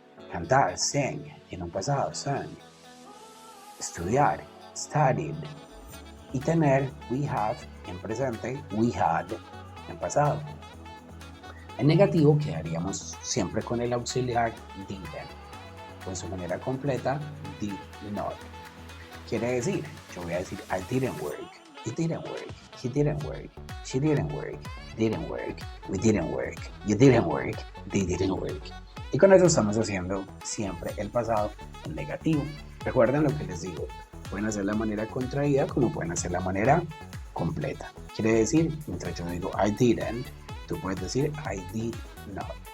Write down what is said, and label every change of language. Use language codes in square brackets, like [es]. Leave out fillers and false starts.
[es] Cantar, sing, tiene un pasado. Sang. Estudiar, studied. Y tener [en] we have [es] en presente, [en] we had [es] en pasado. En negativo quedaríamos siempre con el auxiliar didn't. Con su manera completa, did not. Quiere decir, yo voy a decir [en] I didn't work, it didn't work, he didn't work, she didn't work, it didn't work, we didn't work, you didn't work, they didn't work. [es] Y con eso estamos haciendo siempre el pasado en negativo. Recuerden lo que les digo, pueden hacer la manera contraída como pueden hacer la manera completa. Quiere decir, mientras yo digo [en] I didn't, [es] tú puedes decir [en] I did not.